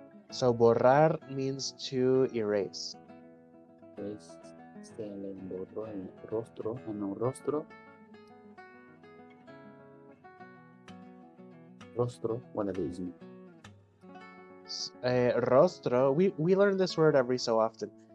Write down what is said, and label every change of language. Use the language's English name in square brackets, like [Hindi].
[English] So borrar means to erase. [Spanish] Se le borró el rostro, en un rostro. [English] Rostro, what does it mean? Rostro, we learn this word every so often.